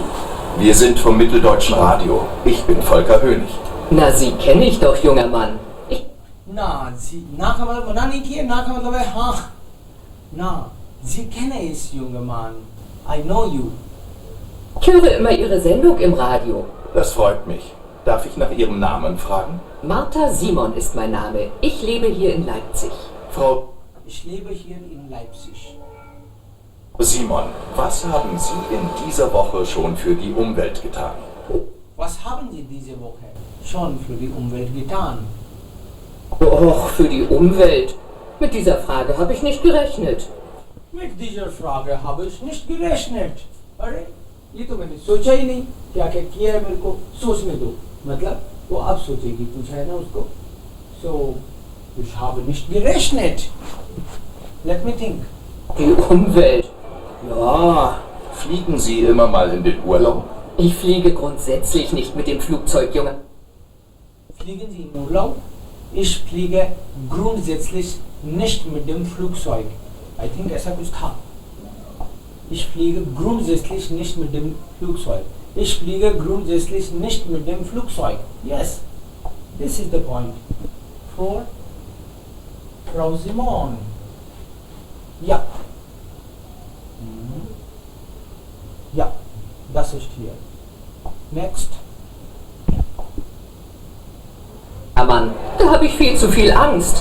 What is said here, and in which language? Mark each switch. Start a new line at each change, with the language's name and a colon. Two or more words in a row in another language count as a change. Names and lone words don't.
German: Wir sind vom Mitteldeutschen Radio. Ich bin Volker Hönig. Na, Sie kenne ich doch, junger Mann.
Hindi: ना जी ना का मतलब मना नहीं किए, ना का मतलब है हाँ ना.
German: Sie kenne es, junger Mann.
English: I know you.
German: Ich höre immer Ihre Sendung im Radio. Das freut mich. Darf ich nach Ihrem Namen fragen? Martha Simon ist mein Name. Ich lebe hier in Leipzig. Frau Ich lebe hier in Leipzig. Simon, was haben Sie in dieser Woche schon für die Umwelt getan? Was haben Sie diese Woche schon für die Umwelt getan? Och, für die Umwelt. Mit dieser Frage habe ich nicht gerechnet. Mit dieser Frage habe ich nicht gerechnet.
Hindi: अरे ये तो मैंने सोचा ही नहीं. क्या क्या किया है मेरे को सोचने दो. मतलब वो आप सोचेगी, पूछा है ना उसको.
German: So ich habe nicht gerechnet.
English: Let me think.
German: Die Umwelt. Ja, Fliegen Sie immer mal in den Urlaub? ich fliege grundsätzlich nicht mit dem Flugzeug, Junge. Fliegen Sie in Urlaub? Ich fliege grundsätzlich nicht mit dem Flugzeug.
English: I think
Hindi: ऐसा कुछ था.
German: Ich fliege grundsätzlich nicht mit dem Flugzeug. Ich fliege grundsätzlich nicht mit dem Flugzeug.
English: Yes, this is the point. For Frau Simon.
German: Ja. Ja, das ist hier.
English: Next.
German: Ja, Mann, da habe ich viel zu viel Angst.